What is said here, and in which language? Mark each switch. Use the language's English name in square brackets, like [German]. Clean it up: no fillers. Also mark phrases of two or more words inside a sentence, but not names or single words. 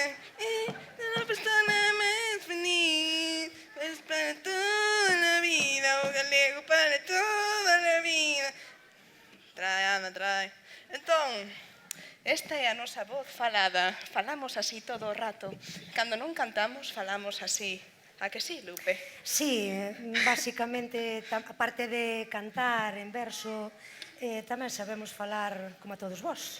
[Spanish] La persona más feliz, pues para toda la vida, [Galician] o galego [Spanish] para toda la vida. Trae, anda, trae. [Galician] Entón, esta é a nosa voz falada. Falamos así todo o rato. Cando non cantamos, falamos así. A que sí, Lupe? Sí, basicamente, aparte de cantar en verso, tamén sabemos falar como a todos vos.